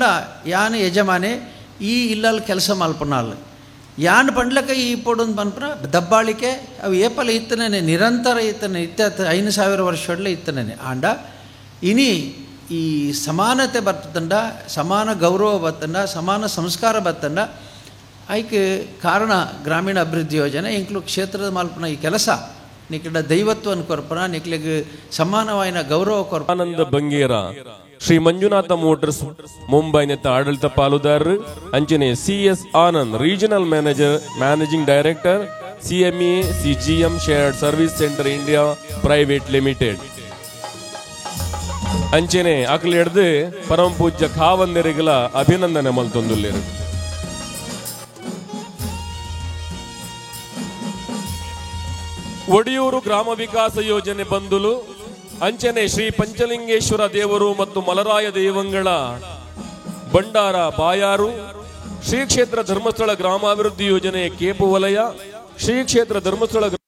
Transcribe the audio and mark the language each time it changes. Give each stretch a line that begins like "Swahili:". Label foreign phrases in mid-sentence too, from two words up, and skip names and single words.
Tulu: ಯಾನ ಯಜಮಾನೆ ಈ ಇಲ್ಲಲ್ಲಿ ಕೆಲಸ ಮಲ್ಪನಲ್ಲ ಯಾನ್ ಪಂಡ್ಲಕ ಈ ಪೊಡೊಂದು ಪನ್ಪನ ದಬ್ಬಾಳಿಕೆ ಅವು ಏಪಲ ಇತ್ತನೇ ನಿರಂತರ ಇತ್ತನೆ 5,000 ವರ್ಷದಲ್ಲೇ ಇತ್ತನೇ ಆಂಡ ಇನಿ ಈ ಸಮಾನತೆ ಬರ್ತಂಡ ಸಮಾನ ಗೌರವ ಬರ್ತಂಡ ಸಮಾನ ಸಂಸ್ಕಾರ ಬರ್ತಂಡ ಐಕೆ ಕಾರಣ ಗ್ರಾಮೀಣ ಅಭಿವೃದ್ಧಿ ಯೋಜನೆ ಇಂಕ್ಲು ಕ್ಷೇತ್ರದ ಮಾಲ್ಪನ ಈ ಕೆಲಸ ನಿಕಡ ದೈವತ್ವವನ್ನು ಕೊರ್ಪನ ನಿಕ್ಲಿಗೆ ಸಮಾನವಾಯಿನ ಗೌರವ ಕೊರ್ಪ ಆನಂದ ಬಂಗೇರ ಶ್ರೀ ಮಂಜುನಾಥ ಮೋಟರ್ಸ್ ಮುಂಬೈನೆತ್ತ ಆಡಳಿತ ಪಾಲುದಾರರು ಅಂಚನೆ CS ಆನಂದ್
English: Regional Manager Managing Director
Tulu: CME CGM ಶೇರ್ಡ್ ಸರ್ವಿಸ್ ಸೆಂಟರ್ ಇಂಡಿಯಾ ಪ್ರೈವೇಟ್ ಲಿಮಿಟೆಡ್ ಅಂಚನೆ ಅಕಲ್ ಹಿಡ್ದು ಪರಮ ಪೂಜ್ಯ ಖಾವಂದೆರಿಗಳ ಅಭಿನಂದನೆ ಮಲ್ತೊಂದುಲ್ಲೇರು. ಒಡಿಯೂರು ಗ್ರಾಮ ವಿಕಾಸ ಯೋಜನೆ ಬಂದುಲು ಅಂಚನೆ ಶ್ರೀ ಪಂಚಲಿಂಗೇಶ್ವರ ದೇವರು ಮತ್ತು ಮಲರಾಯ ದೇವಂಗಳ ಬಂಡಾರ ಬಾಯಾರು ಶ್ರೀ ಕ್ಷೇತ್ರ ಧರ್ಮಸ್ಥಳ ಗ್ರಾಮಾಭಿವೃದ್ಧಿ ಯೋಜನೆ ಕೇಪು ವಲಯ ಶ್ರೀ ಕ್ಷೇತ್ರ ಧರ್ಮಸ್ಥಳ